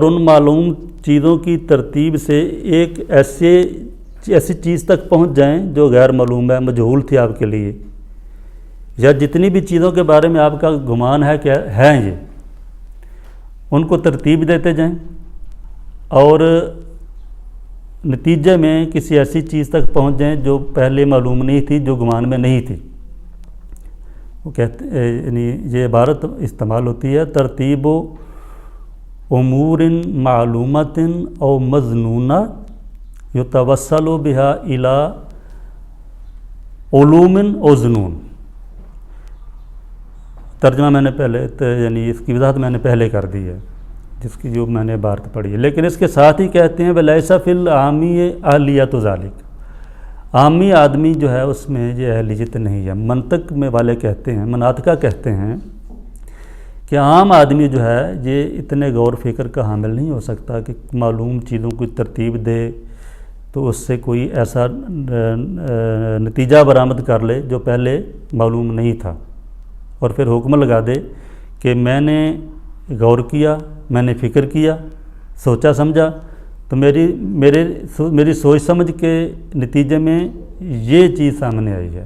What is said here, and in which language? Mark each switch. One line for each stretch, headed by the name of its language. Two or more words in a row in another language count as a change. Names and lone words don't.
Urdu: ان معلوم چیزوں کی ترتیب سے ایک ایسی چیز تک پہنچ جائیں جو غیر معلوم ہے، مجہول تھی آپ کے لیے، یا جتنی بھی چیزوں کے بارے میں آپ کا گمان ہے کہ ہیں یہ، ان کو ترتیب دیتے جائیں اور نتیجے میں کسی ایسی چیز تک پہنچ جائیں جو پہلے معلوم نہیں تھی، جو گمان میں نہیں تھی. وہ کہتے یعنی یہ عبارت استعمال ہوتی ہے
Arabic: ترتیب و امور معلومات او مظنونہ یتوسل بہا الی علوم او ظنون.
Urdu: ترجمہ میں نے پہلے یعنی اس کی وضاحت میں نے پہلے کر دی ہے، جس کی جو میں نے عبارت پڑھی ہے. لیکن اس کے ساتھ ہی کہتے ہیں
Arabic: وَلَيْسَ فِي الْعَامِّ اہلیت ذَلِكَ،
Urdu: عامی آدمی جو ہے اس میں یہ اہلیت نہیں ہے. منطق میں والے کہتے ہیں، مناطقہ کہتے ہیں کہ عام آدمی جو ہے یہ اتنے غور فکر کا حامل نہیں ہو سکتا کہ معلوم چیزوں کو ترتیب دے تو اس سے کوئی ایسا نتیجہ برآمد کر لے جو پہلے معلوم نہیں تھا، اور پھر حکم لگا دے کہ میں نے غور کیا، میں نے فکر کیا، سوچا سمجھا، تو میری سوچ سمجھ کے نتیجے میں یہ چیز سامنے آئی ہے.